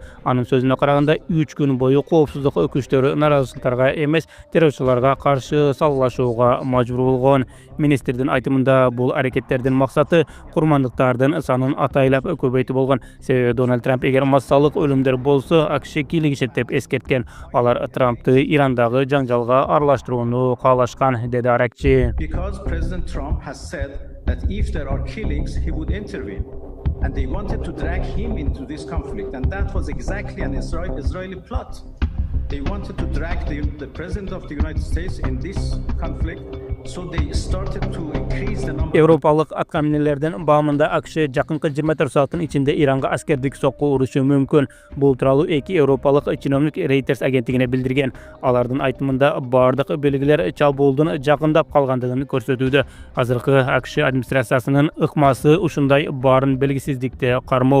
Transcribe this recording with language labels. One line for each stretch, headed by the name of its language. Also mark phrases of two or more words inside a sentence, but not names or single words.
Kyrgyz: Анын сөзүнө караганда 3 күн бою коопсуздук күчтөрү наразылыктарга эмес, террорчуларга каршы салгылашууга мажбур болгон. Министрдин айтымында бул аракеттердин максаты курмандыктардын санын атайлап көбөйтүү болгон. Себеби Дональд Трамп эгер массалык өлүмдөр болсо, АКШ кийлигишет деп эскерткен. Алар Трампты Ирандагы жаңжалга аралаштырууну каалашкан, деди Аракчи.
English: President Trump has said that if there are killings, he would intervene. And they wanted to drag him into this conflict. And that was exactly an Israeli plot. They wanted to drag the President of the United States in this conflict. So they started to increase the number.
Kyrgyz: Европалык аткаминелердин баамында АКШ жакынкы 24 сааттын ичинде Иранга аскердик сокку урушу мүмкүн. Бул тууралуу эки европалык чиновник Reuters агенттигине билдирген. Алардын айтымында бардык белгилер чабуулдун жакындап калгандыгын көрсөтүүдө. Азыркы АКШ администрациясынын ыкмасы ушундай баарын белгисиздикте кармоо.